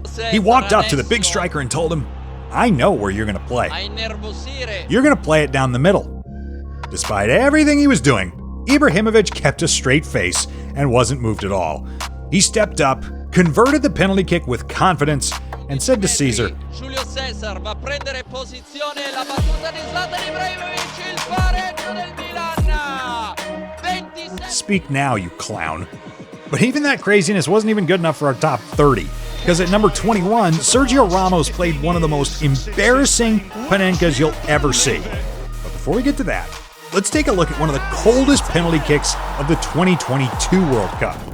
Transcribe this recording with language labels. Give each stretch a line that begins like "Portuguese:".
English: He walked up to the big striker and told him, "I know where you're going to play. You're going to play it down the middle." Despite everything he was doing, Ibrahimovic kept a straight face and wasn't moved at all. He stepped up, converted the penalty kick with confidence, and said to Cesar,
Italian: Julio Cesar va a prendere posizione, la battuta di Zlatan Ibrahimovic, il pareggio del Milan.
English: 26. "Speak now, you clown." But even that craziness wasn't even good enough for our top 30, because at number 21, Sergio Ramos played one of the most embarrassing Panenkas you'll ever see. But before we get to that, let's take a look at one of the coldest penalty kicks of the 2022 World Cup.